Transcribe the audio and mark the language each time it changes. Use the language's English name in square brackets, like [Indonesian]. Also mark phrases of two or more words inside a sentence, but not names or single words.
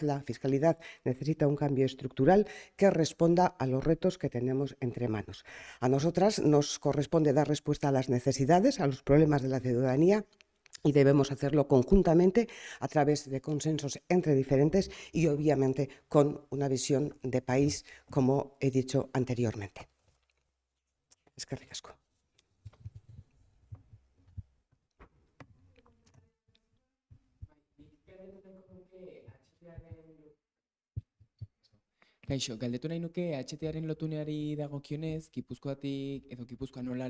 [Spanish] La fiscalidad necesita un cambio estructural que responda a los retos que tenemos entre manos. A nosotras nos corresponde dar respuesta a las necesidades, a los problemas de la ciudadanía, y debemos hacerlo conjuntamente a través de consensos entre diferentes y obviamente con una visión de país, como he dicho anteriormente. [Basque] Eskerrik asko. Kaixo, galdetu nahi nuke HTaren lotuneari dagokionez, Gipuzkoatik edo Gipuzkoa nola